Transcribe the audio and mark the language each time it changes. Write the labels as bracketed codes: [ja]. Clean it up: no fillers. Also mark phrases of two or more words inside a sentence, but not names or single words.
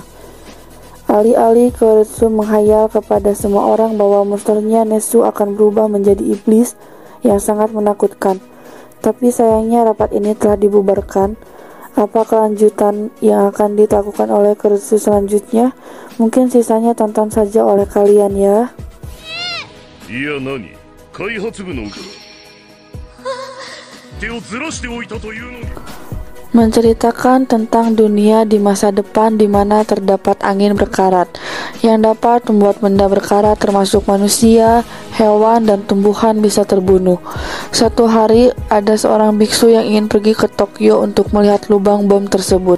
[id] Alih-alih Koretsu menghayal kepada semua orang bahwa monsternya Nezu akan berubah menjadi iblis yang sangat menakutkan. Tapi sayangnya rapat ini telah dibubarkan. Apa kelanjutan yang akan dilakukan oleh Koretsu selanjutnya? Mungkin sisanya tonton saja oleh kalian ya. Iya, [ja] なに? 開発の手をずらしておいたというのに。 [id] Menceritakan tentang dunia di masa depan di mana terdapat angin berkarat yang dapat membuat benda berkarat termasuk manusia, hewan, dan tumbuhan bisa terbunuh. Suatu hari ada seorang biksu yang ingin pergi ke Tokyo untuk melihat lubang bom tersebut.